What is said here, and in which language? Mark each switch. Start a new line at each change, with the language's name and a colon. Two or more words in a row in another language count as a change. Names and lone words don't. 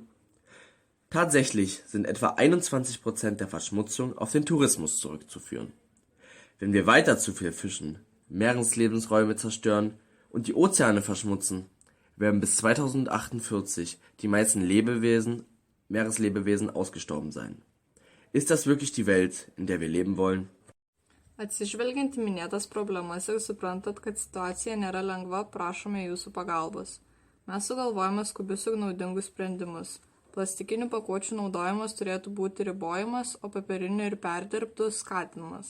German: Tatsächlich sind etwa 21% der Verschmutzung auf den Tourismus zurückzuführen. Wenn wir weiter zu viel fischen, Meereslebensräume zerstören und die Ozeane verschmutzen, werden bis 2048 die meisten Meereslebewesen ausgestorben sein. Ist das wirklich die Welt, in der wir leben wollen?
Lithuanian: Atsižvelgiant į minėtas problemas ir suprantat, kad situacija nėra lengva, prašome jūsų pagalbos. Mes sugalvojame skubius ir naudingus sprendimus. Plastikinių pakuočių naudojimas turėtų būti ribojamas, o popierinių ir perdirbtų skatinimas.